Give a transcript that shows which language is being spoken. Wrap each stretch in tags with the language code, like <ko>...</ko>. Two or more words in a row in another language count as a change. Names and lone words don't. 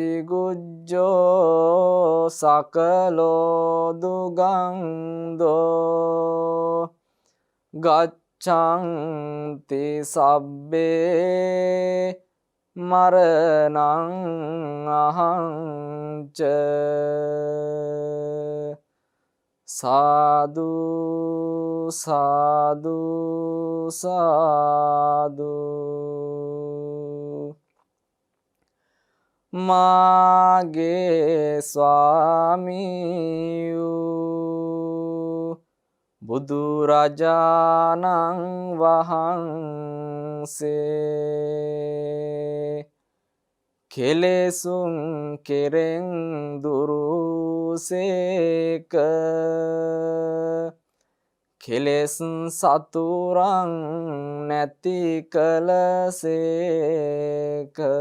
<pi>චිගුජ්ජෝ සකලෝ දුගන්ධෝ ගච්ඡන්ති සබ්බේ මරණං අහංච සාදු සාදු</pi> <si>සාදු මාගේ ස්වාමීයු බුදුරජාණන් වහන්සේ කෙලෙසුන් කෙරෙන් දුරුසේක කෙලෙස් සතුරන් නැති කලසේක</si>